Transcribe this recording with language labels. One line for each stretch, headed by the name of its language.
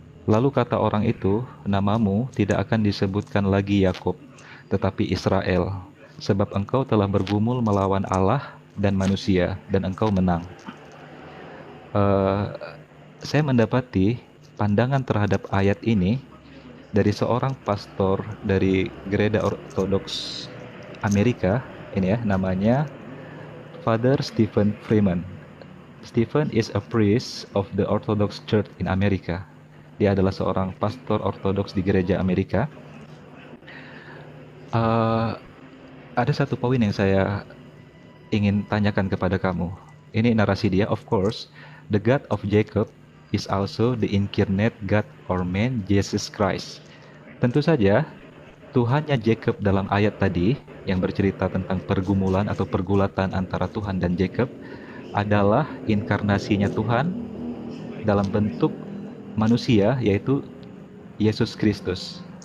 Indonesian: Lalu kata orang itu, namamu tidak akan disebutkan lagi Yakub, tetapi Israel, sebab engkau telah bergumul melawan Allah dan manusia, dan engkau menang. Saya mendapati pandangan terhadap ayat ini dari seorang pastor dari gereja ortodoks Amerika ini ya, namanya Father Stephen Freeman.
English: Stephen is a priest of the Orthodox Church in America.
Indonesian: Dia adalah seorang pastor ortodoks di gereja Amerika. Eh, ada satu poin yang saya ingin tanyakan kepada kamu. Ini narasi dia,
English: of course, the God of Jacob is also the incarnate God or man, Jesus Christ.
Indonesian: Tentu saja, Tuhannya Jacob dalam ayat tadi, yang bercerita tentang pergumulan atau pergulatan antara Tuhan dan Jacob, adalah inkarnasinya Tuhan dalam bentuk manusia, yaitu Yesus Kristus.